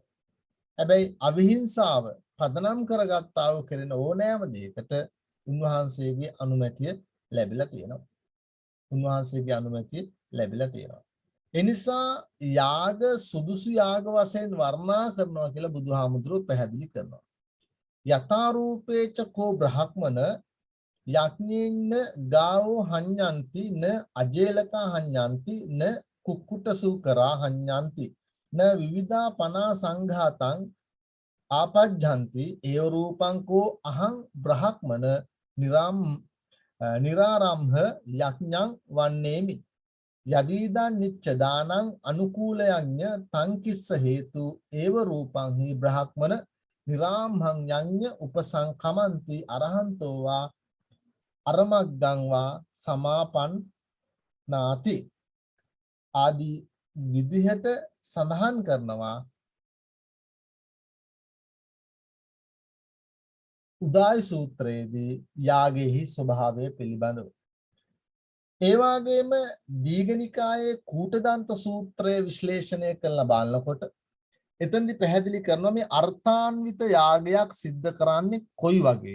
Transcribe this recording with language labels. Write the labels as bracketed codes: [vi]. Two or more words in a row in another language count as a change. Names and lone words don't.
[si] හැබැයි අවිහිංසාව පදනම් කරගත්තා වූ කෙරෙන ඕනෑම දෙයකට උන්වහන්සේගේ අනුමැතිය ලැබිලා තියෙනවා. එනිසා යාග සුදුසු යාග වශයෙන් වර්ණනා කරනවා කියලා බුදුහාමුදුරුවෝ පැහැදිලි කරනවා. [pi] යථාරූපේච කෝ බ්‍රහ්මන යඥේන ගාවෝ හඤ්ඤන්ති න අජේලකා හඤ්ඤන්ති න කුක්කුටසූකරා හඤ්ඤන්ති න විවිධා පනා සංඝාතං ආපජ්ජන්ති ඒව රූපං කෝ අහං බ්‍රහ්මන නිරාරම්භ යඥං වන්නේමි යදීදං නිච්චදානං අනුකූලයන්්‍ය තං කිස්ස හේතු ඒව රූපං හි බ්‍රහ්මන නිරාම්භං යඤ්ඤ උපසංකමන්ති අරහන්තෝ වා අරමග්ගං වා සමාපන්නාති [si] ආදී විදිහට සඳහන් කරනවා උදායි සූත්‍රයේදී යාගෙහි ස්වභාවය පිළිබඳව. ඒ වගේම දීඝනිකායේ කූටදන්ත සූත්‍රය විශ්ලේෂණය කරලා බලනකොට එතෙන්දි පැහැදිලි කරනවා මේ අර්ථාන්විත යාගයක් සිද්ධ කරන්නේ කොයි වගේද?